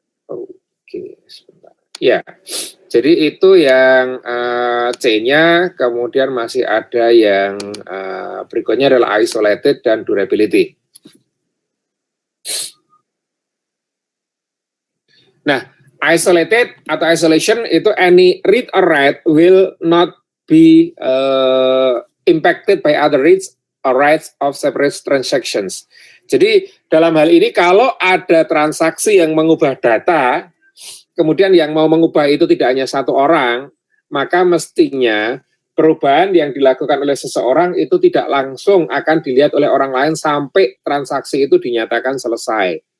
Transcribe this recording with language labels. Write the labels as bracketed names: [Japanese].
[Indonesian] Oke, sebentar. Ya, jadi itu yang C-nya, kemudian masih ada yang berikutnya adalah isolated dan durability. Nah, isolated atau isolation itu [English] any read or write will not be impacted by other reads or writes of separate transactions. [Indonesian] Jadi dalam hal ini kalau ada transaksi yang mengubah data, kemudian yang mau mengubah itu tidak hanya satu orang, maka mestinya perubahan yang dilakukan oleh seseorang itu tidak langsung akan dilihat oleh orang lain sampai transaksi itu dinyatakan selesai.